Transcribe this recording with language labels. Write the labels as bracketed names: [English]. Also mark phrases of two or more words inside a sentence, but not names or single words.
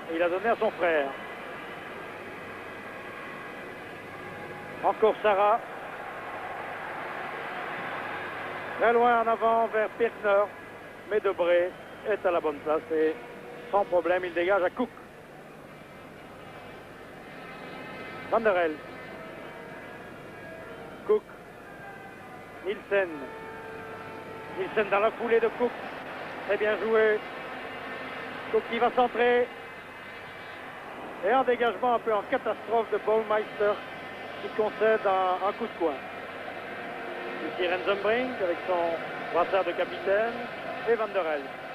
[French] Il a donné à son frère. Encore Sarah. Très loin en avant vers Pirkner. Mais Debré est à la bonne place et sans problème, il dégage à Cook. Van der El. Cook. Nielsen. Nielsen dans la foulée de Cook. Très bien joué. Cook qui va centrer. Et un dégagement un peu en catastrophe de Baumeister qui concède un coup de coin. Ici Rensenbrink avec son brassard de capitaine et Van der El.